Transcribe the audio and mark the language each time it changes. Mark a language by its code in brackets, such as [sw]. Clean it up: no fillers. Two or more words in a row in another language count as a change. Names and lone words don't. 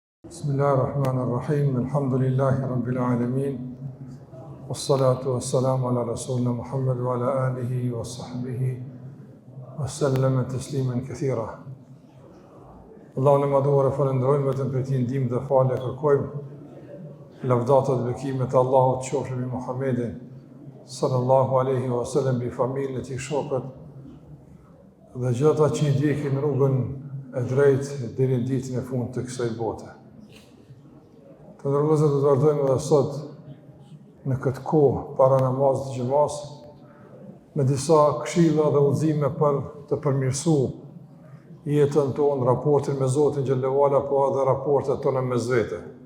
[ar] بسم الله الرحمن الرحيم. الحمد لله رب العالمين. والصلاة والسلام على رسولنا محمد وعلى آله وصحبه وسلم تسليما كثيرا. [sq] Allahun e madhuar e falenderojmë, vetëm për ti ndihmë dhe falë kërkojmë. Lavdata dhe bekimet e Allahut qofshin mbi Muhammedin [ar] صلى الله عليه وسلم, [sq] bi familjen e tij, shokët dhe gjithë ata që i ndjekin rrugën e drejtë deri në ditën e fundit të kësaj bote. Të nërëvëzër të vazhdojmë edhe sot në këtë kohë para namazit të xhamas me disa këshilla dhe udhëzime për të përmirësuar jetën tonë, raportin me Zotin [ar] جل وعلا, [sq] po edhe raportet tona mes vete.